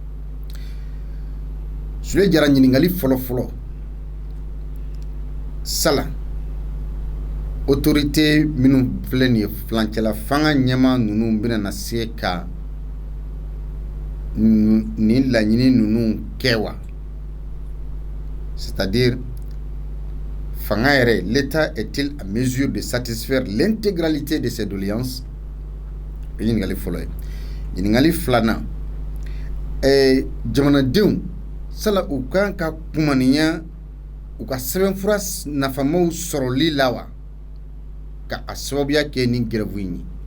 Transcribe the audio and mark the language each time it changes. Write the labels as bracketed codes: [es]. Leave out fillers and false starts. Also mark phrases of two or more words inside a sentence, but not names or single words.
[bm] Sule Jara ɲininkali fɔlɔ sala autorité minnu filɛ nin ye filancɛla fanga ɲɛma ninnu bɛna na se ka nin laɲini ninnu kɛ wa, [fr] c'est-à-dire fanga yɛrɛ l'État est-il en mesure de satisfaire l'intégralité de ses doléances? [bm] Ɲininkali fɔlɔ ye. Ɲininkali filanan jamanadenw sala u kan ka kumaniya u ka sɛbɛnfura nafamaw sɔrɔli la wa ka a sababuya kɛ ni grève ye.